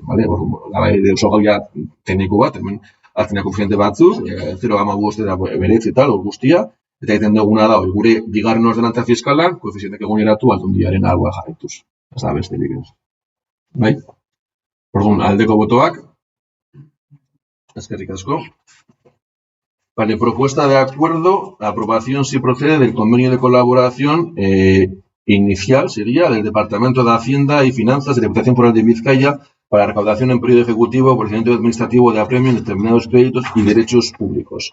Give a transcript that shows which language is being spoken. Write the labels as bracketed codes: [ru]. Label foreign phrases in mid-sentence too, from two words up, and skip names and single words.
[eu] Oso gaia tekniko bat, hemen hartzen koefiziente batzuk, 0,5 eta beretzi eta hor guztia, eta egiten duguna da, gure bigarren ordenantza fiskalan, koefizientek eguneratu aldundiaren alboa jarrituz. Ez da besterik ez. Bai? Orduan, aldeko botoak. Eskerrik asko. [es] Vale, propuesta de acuerdo, la aprobación si procede del convenio de colaboración inicial, sería del Departamento de Hacienda y Finanzas de la Diputación Foral de Vizcaya para la recaudación en periodo ejecutivo, procedimiento administrativo de apremio en determinados créditos y derechos públicos.